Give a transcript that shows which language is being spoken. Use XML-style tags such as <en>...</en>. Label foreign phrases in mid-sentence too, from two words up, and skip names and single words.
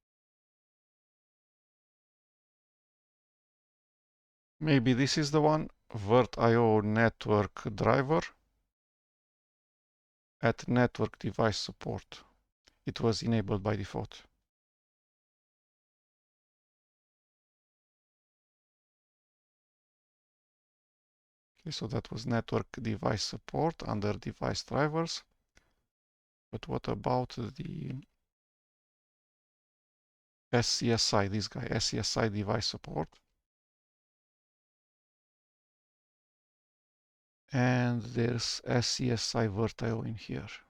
<en>Maybe this is the one. Vert.io network driver. At network device support. It was enabled by default. Okay, so that was network device support under device drivers. But what about the SCSI, this guy, SCSI device support? And there's SCSI vert.io in here.</en>